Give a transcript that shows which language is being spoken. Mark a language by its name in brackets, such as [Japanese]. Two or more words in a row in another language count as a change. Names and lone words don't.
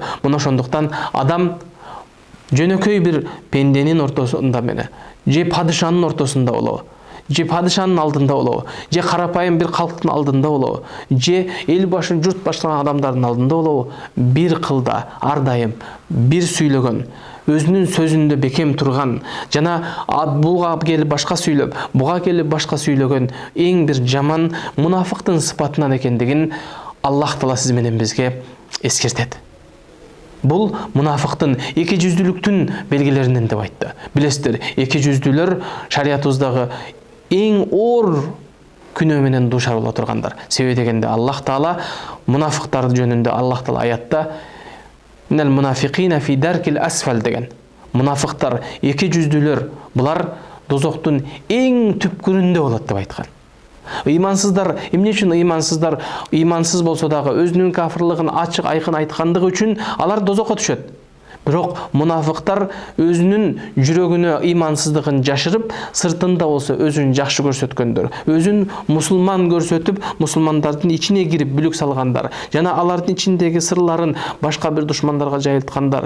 [Kyrgyz] Мына ошондуктан адам жөнөкөй бир пенденин ортосунда мене, же падышанын ортосунда болобу, же падышанын алдында болобу, же карапайым бир калктын алдында болобу, же эл башын журт баштаган адамдардын алдында болобу, бир кылда ар дайым бир сүйлөгөн, өзүнүн сөзүндө бекем турган, жана буга келип башка сүйлөп, буга келип башка сүйлөгөн эң бир жаман мунафыктын сыпатынан экендигин Аллах Таала сиз менен бизге эскертет. Бул мунафыктын, эки жүздүүлүктүн белгилеринен деп айтты. Билесиздер, эки жүздүүлөр шариятыбыздагы эң оор күнөө менен дуушар боло тургандар. Себеби дегенде Аллах Таала мунафыктар жөнүндө Аллах Таала аятта [Arabic] «من المنافقين في الدرك الأسفل» [Kyrgyz] деген. Мунафыктар, эки жүздүүлөр, булар дозоктун эң түпкүрүндө болот деп айткан. Ыймансыздар, эмне үчүн ыймансыздар? Ыймансыз болсо дагы өзүнүн кафырлыгын ачык айкын айткандыгы үчүн алар дозокко түшөт. Бирок мунафыктар өзүнүн жүрөгүнө ыймансыздыгын жашырып, сыртында болсо өзүн жакшы көрсөткөндөр, өзүн мусулман көрсөтүп, мусулмандардын ичине кирип бүлүк салгандар, жана алардын ичиндеги сырларын башка бир душмандарга жайылткандар.